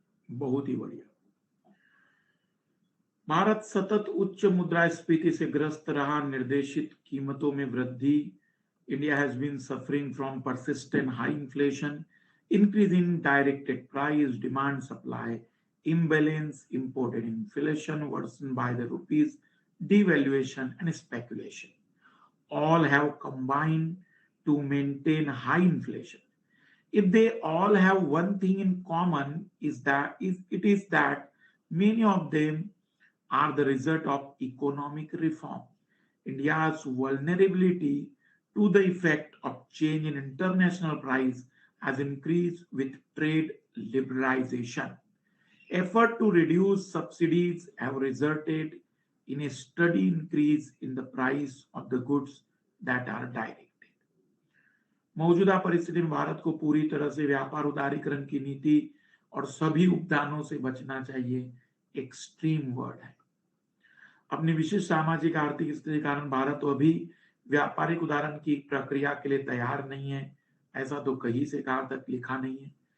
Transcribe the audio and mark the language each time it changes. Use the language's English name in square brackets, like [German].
[Hindi] बहुत ही बढ़िया। भारत सतत उच्च मुद्रास्फीति से ग्रस्त रहा, निर्देशित कीमतों में वृद्धि। [English] India has been suffering from persistent high inflation, increase in directed price, demand supply imbalance, imported inflation worsened by the rupees devaluation and speculation. All have combined to maintain high inflation. If they all have one thing in common, it is that many of them are the result of economic reform. India's vulnerability to the effect of change in international price has increased with trade liberalization. Effort to reduce subsidies have resulted in a steady increase in the price of the goods that are directed. [Hindi] मौजूदा परिस्थिति में भारत को पूरी तरह से व्यापार उदारीकरण की नीति और सभी उपदानों से बचना चाहिए। एक्सट्रीम वर्ड है। अपनी विशिष्ट सामाजिक आर्थिक स्थिति के कारण भारत तो अभी व्यापारिक उदाहरण की प्रक्रिया के लिए तैयार नहीं है, ऐसा तो कहीं से कहां तक लिखा नहीं है।